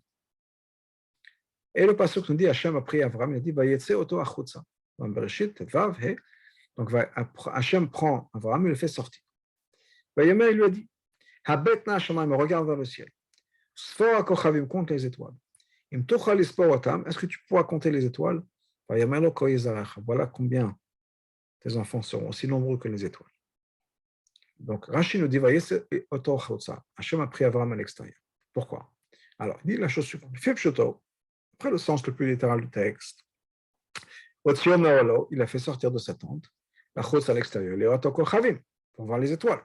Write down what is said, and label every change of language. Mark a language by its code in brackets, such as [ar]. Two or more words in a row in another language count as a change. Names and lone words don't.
[fr] Et le pasuk nous dit, Hachem a pris Abraham, il dit, [he] ויצא אתו החוצה. [fr] Dans Bereshit, Tetvav, He. Donc Hachem prend Abraham et le fait sortir. Vayomer, il lui a dit, [he] הבט נא השמימה, [fr] regarde vers le ciel. [he] ספור הכוכבים, [fr] compte les étoiles. [he] אם תוכל לספור אותם, [fr] est-ce que tu pourras compter les étoiles? [he] ויאמר לו כה יזרעך. [fr] Voilà combien tes enfants seront aussi nombreux que les étoiles. Donc, Rashi nous dit, Hachem a pris Abraham à l'extérieur. Pourquoi? Alors, il dit la chose suivante. Après le sens le plus littéral du texte, il a fait sortir de sa tente, la chutz à l'extérieur, pour voir les étoiles.